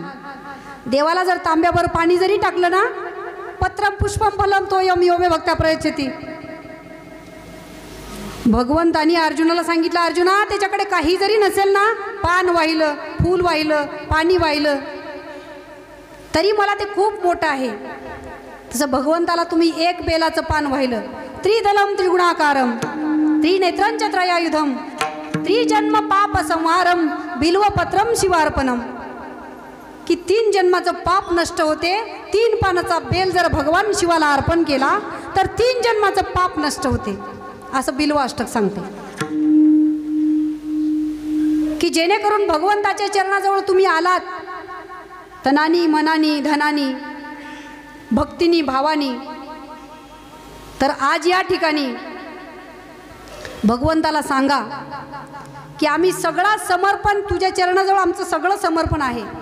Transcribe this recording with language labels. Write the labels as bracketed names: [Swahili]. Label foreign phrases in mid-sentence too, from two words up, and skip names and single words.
[Marathi] देवाला जर तांब्यावर पाणी जरी टाकलं ना, [Sanskrit] पत्रम पुष्पम फलम तोयम योमे भक्ता प्रयच्छति. [Marathi] भगवंतानी अर्जुनाला सांगितलं, अर्जुना त्याच्याकडे काही जरी नसेल ना, पान वाहिलं, फूल वाहिलं, पाणी वाहिलं, तरी मला ते खूप मोठं आहे. तसं भगवंताला तुम्ही 1 बेलाचं पान वाहिलं, [Sanskrit] त्रिदलम त्रिगुणाकारम त्रिनेत्रंच त्रयायुधम त्रिजन्म पाप संहारम बिल्वपत्रम शिवार्पणम. [Marathi] की 3 जन्माचं पाप नष्ट होते. 3 पानाचा बेल जर भगवान शिवाला अर्पण केला तर 3 जन्माचं पाप नष्ट होते, असं बिल्वाष्टक सांगते. की जेणेकरून भगवंताच्या चरणाजवळ तुम्ही आलात तनानी मनानी धनानी भक्तीनी भावानी, तर आज या ठिकाणी भगवंताला सांगा की आम्ही सगळा समर्पण तुझ्या चरणाजवळ, आमचं सगळं समर्पण आहे.